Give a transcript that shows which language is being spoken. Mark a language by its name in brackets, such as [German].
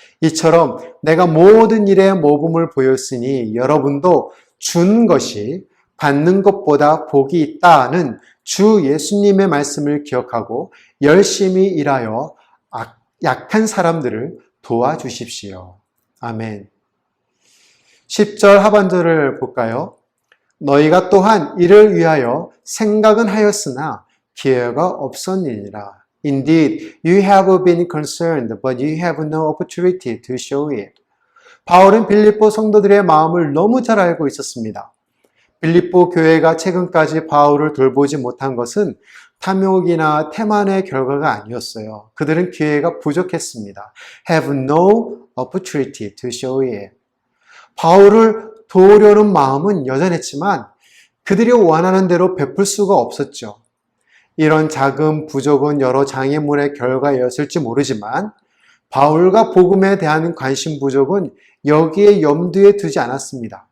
[Korean] 이처럼 내가 모든 일에 모범을 보였으니 여러분도 준 것이 받는 것보다 복이 있다는 주 예수님의 말씀을 기억하고 열심히 일하여 약한 사람들을 도와주십시오. 아멘. 10절 하반절을 볼까요? 너희가 또한 이를 위하여 생각은 하였으나 기회가 없었느니라. [English] Indeed, you have been concerned, but you have no opportunity to show it. [Korean] 바울은 빌립보 성도들의 마음을 너무 잘 알고 있었습니다. 빌립보 교회가 최근까지 바울을 돌보지 못한 것은 탐욕이나 태만의 결과가 아니었어요. 그들은 기회가 부족했습니다. [English] Have no opportunity to show it. [Korean] 바울을 도우려는 마음은 여전했지만 그들이 원하는 대로 베풀 수가 없었죠. 이런 작은 부족은 여러 장애물의 결과였을지 모르지만 바울과 복음에 대한 관심 부족은 여기에 염두에 두지 않았습니다.